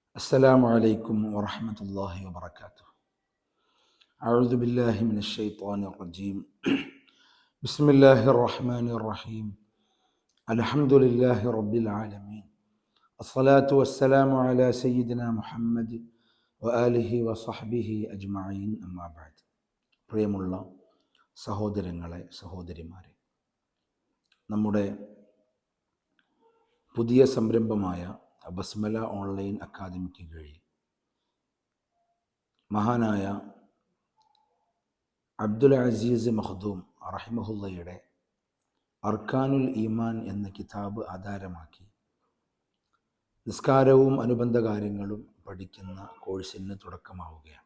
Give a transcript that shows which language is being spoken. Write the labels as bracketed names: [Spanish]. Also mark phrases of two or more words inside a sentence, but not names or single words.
[Arabic] السلام عليكم ورحمة الله وبركاته. أعوذ بالله من الشيطان الرجيم. بسم الله الرحمن الرحيم. الحمد لله رب العالمين. الصلاة والسلام على سيدنا محمد وآله وصحبه أجمعين أما بعد. [Malayalam] പ്രിയമുള്ള സഹോദരങ്ങളെ സഹോദരിമാരെ, നമ്മുടെ പുതിയ സംരംഭമായ ബസ്മല ഓൺലൈൻ അക്കാദമിക്ക് കീഴിൽ മഹാനായ അബ്ദുൽ അസീസ് മഖ്ദൂം റഹിമഹുല്ലയുടെ അർക്കാനുൽ ഈമാൻ എന്ന കിതാബ് ആധാരമാക്കി നിസ്കാരവും അനുബന്ധ കാര്യങ്ങളും പഠിക്കുന്ന കോഴ്സിന് തുടക്കമാവുകയാണ്.